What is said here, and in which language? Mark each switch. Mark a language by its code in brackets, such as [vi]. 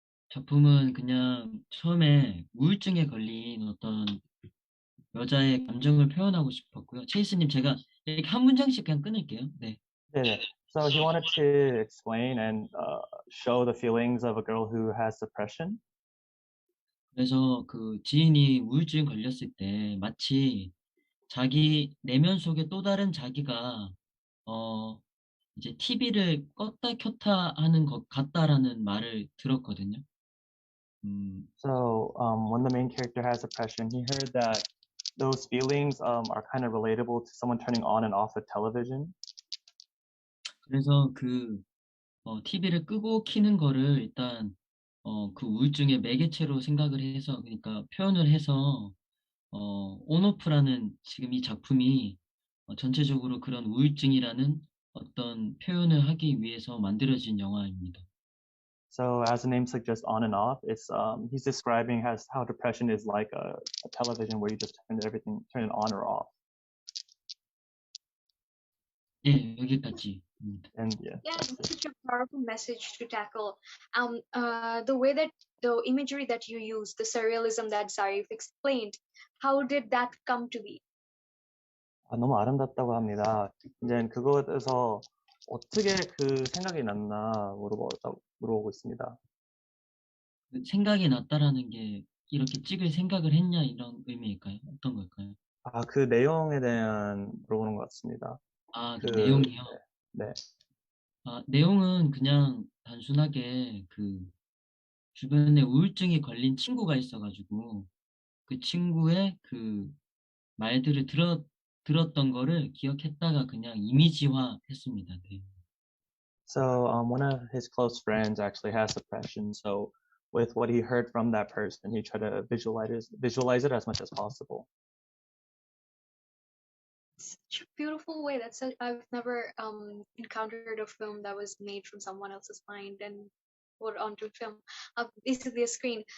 [ko] 작품은 그냥 처음에 우울증에 걸린 어떤 여자의 감정을 표현하고 싶었고요. 체이스님 제가 이렇게 한 문장씩 그냥 끊을게요. 네. [en] Yeah. So he wanted to explain and show the feelings of a girl who has depression. [ko] 그래서 그 지인이 우울증 걸렸을 때 마치 자기 내면 속에 또 다른 자기가 이제 TV를 껐다 켰다 하는 것 같다라는 말을 들었거든요. [en] So when the main character has depression, he heard that those feelings are kind of relatable to someone turning on and off a television. [ko] 그래서 그 TV를 끄고 켜는 거를 일단 그 우울증의 매개체로 생각을 해서 그러니까 표현을 해서 온오프라는 지금 이 작품이 전체적으로 그런 우울증이라는 어떤 표현을 하기 위해서 만들어진 영화입니다. [en] So as the name suggests, on and off, it's he's describing how depression is like a television where you just turn it on or off. [ko] 예, 여기까지. [en] And yeah. Yeah, it's such a powerful message to tackle. The way that the imagery that you use, the surrealism that Zarif explained, how did that come to be? [ko] 너무 아름답다고 합니다. 이제 그거에서 어떻게 그 생각이 났나 물어보고 있습니다. 생각이 났다라는 게 이렇게 찍을 생각을 했냐 이런 의미일까요? 어떤 걸까요? 그 내용에 대한 물어보는 것 같습니다. 그 내용이요? 네. 내용은 그냥 단순하게 그 주변에 우울증이 걸린 친구가 있어가지고 그 친구의 그 말들을 들었던 거를 기억했다가 그냥 이미지화 했습니다. 네. [en] So one of his close friends actually has depression. So with what he heard from that person, he tried to visualize it as much as possible. Such a beautiful way. I've never encountered a film that was made from someone else's mind and put onto film. This is the screen.